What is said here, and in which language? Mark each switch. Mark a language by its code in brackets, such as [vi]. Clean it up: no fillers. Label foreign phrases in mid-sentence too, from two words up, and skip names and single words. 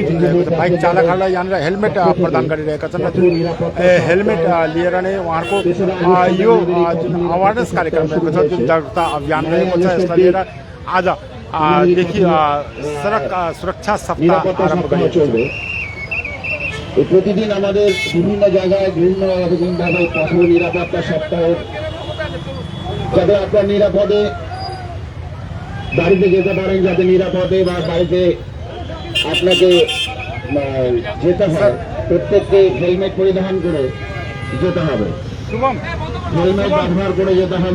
[ne] जुन रहेको छ, बाइक चालकहरूलाई यहाँनिर हेलमेट प्रदान गरिरहेका छन् र जुन हेलमेट लिएर नै उहाँहरूको यो जुन अवेरनेस कार्यक्रम रहेको छ, जुन जागरुकता अभियान रहेको छ, यसलाई लिएर आजदेखि सडक सुरक्षा सप्ताह आरम्भ गरिएको छ। [bn] প্রতিদিন আমাদের বিভিন্ন জায়গায় বিভিন্নভাবে পথ নিরাপত্তা সপ্তাহ, যাতে আপনার নিরাপদে বাড়িতে যেতে পারেন, যাতে নিরাপদে বা বাড়িতে আপনাকে যেতে হয়, প্রত্যেককে হেলমেট পরিধান করে যেতে হবে, হেলমেট ব্যবহার করে যেতে হবে।